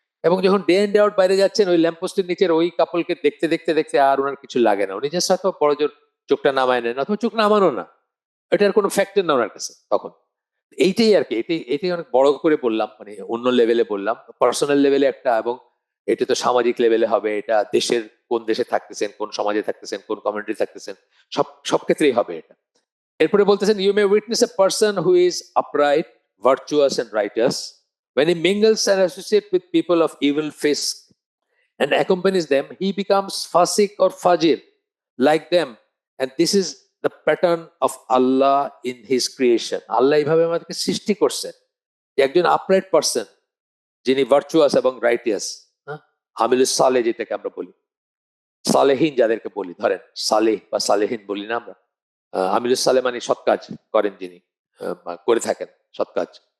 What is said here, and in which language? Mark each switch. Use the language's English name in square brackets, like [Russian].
[Bangla] এবং যখন day and out বাইরে যাচ্ছেন, ওই ল্যাম্পপোস্টের নিচের ওই কাপলকে দেখতে দেখতে দেখতে আর ওনার কিছু লাগে না, উনি জাস্ট হয়তো বড় জোর চোখটা নামায় নেন অথবা চোখ নামানো না, এটার কোনো ফ্যাক্টর না ওনার কাছে তখন। এইটাই আর কি, এটাই অনেক বড় করে বললাম, মানে অন্য লেভেলে বললাম, পার্সোনাল লেভেলে একটা, এবং এটা তো সামাজিক লেভেলে হবে, এটা দেশের কোন দেশে থাকতেছেন, কোন সমাজে থাকতেছেন, কোন কমিউনিটি থাকতেছেন, সব সব ক্ষেত্রেই হবে এটা। এরপরে বলতেছেন, [English] You may witness a person who is upright, virtuous and righteous when he mingles and associates with people of evil fisk and accompanies them, he becomes fasik or fajir like them, and this is the pattern of Allah in his creation. [Bangla] আল্লাহ এইভাবে আমাদেরকে সৃষ্টি করছেন যে একজন upright person, যিনি virtuous এবং righteous, আমিলুস Saleh যেটাকে আমরা বলি, সালেহীন যাদেরকে বলি, ধরেন সালেহ বা সালেহীন বলি না আমরা, আমিলুস সালেহ মানে সৎ কাজ করেন যিনি, করে থাকেন সৎ কাজ,